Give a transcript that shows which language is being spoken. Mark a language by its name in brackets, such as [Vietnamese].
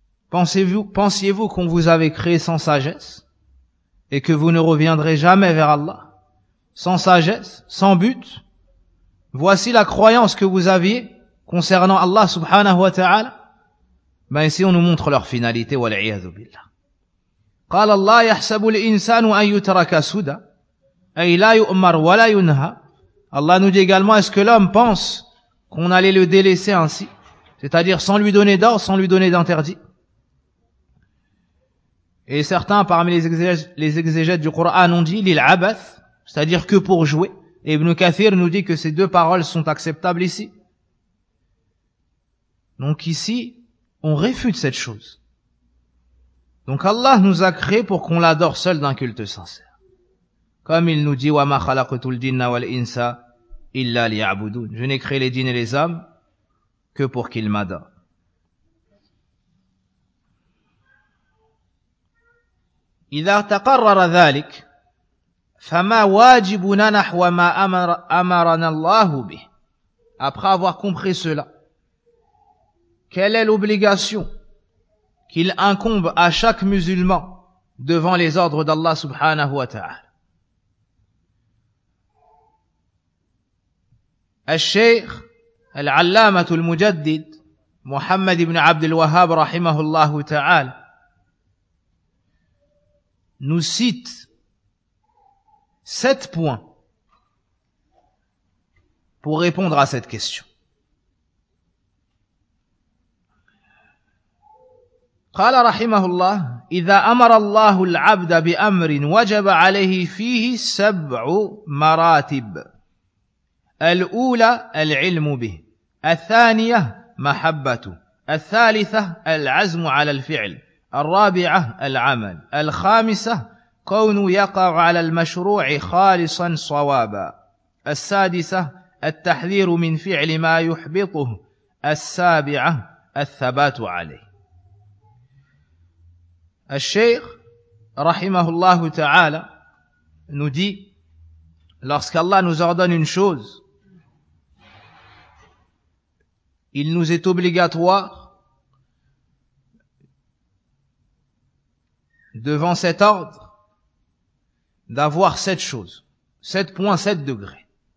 [French] Pensiez-vous qu'on vous avait créé sans sagesse? Et que vous ne reviendrez jamais vers Allah, sans sagesse, sans but. Voici la croyance que vous aviez concernant Allah subhanahu wa ta'ala. Ben ici on nous montre leur finalité. [Arabic] Wal'iyadu billah. قال الله يحسب الإنسان أن يترك سدى أي لا يؤمر ولا ينهى. [French] Allah nous dit également, est-ce que l'homme pense qu'on allait le délaisser ainsi, c'est-à-dire sans lui donner d'ordre, sans lui donner d'interdit? Et certains parmi les exégètes du Coran ont dit l'il'abath, c'est-à-dire que pour jouer. Et Ibn Kathir nous dit que ces deux paroles sont acceptables ici. Donc ici, on réfute cette chose. Donc Allah nous a créé pour qu'on l'adore seul d'un culte sincère. Comme il nous dit [Arabic] wa ma khalaqtu al-jinna wal insa illa liya'budun. [French] Je n'ai créé les djinns et les hommes que pour qu'ils m'adorent. [Arabic] إذا تقرر ذلك فما واجبنا نحو ما أمرنا الله به. [French] Après avoir compris cela, quelle est l'obligation qu'il incombe à chaque musulman devant les ordres d'Allah subhanahu wa ta'ala? [Arabic] الشيخ العلامة المجدد محمد بن عبد الوهاب رحمه الله تعالى [French] nous cite 7 points pour répondre à cette question. [Arabic] قال رحمه الله إذا أمر الله العبد بأمر وجب عليه فيه سبع مراتب: الأولى العلم به، الثانية محبته، الثالثة العزم على الفعل، الرابعة العمل، الخامسة كون يقع على المشروع خالصا صوابا، السادسة التحذير من فعل ما يحبطه، السابعة الثبات عليه. الشيخ رحمه الله تعالى [French] nous dit lorsqu'Allah nous ordonne une chose, il nous est obligatoire devant cet ordre d'avoir sept choses, 7.7 degrés.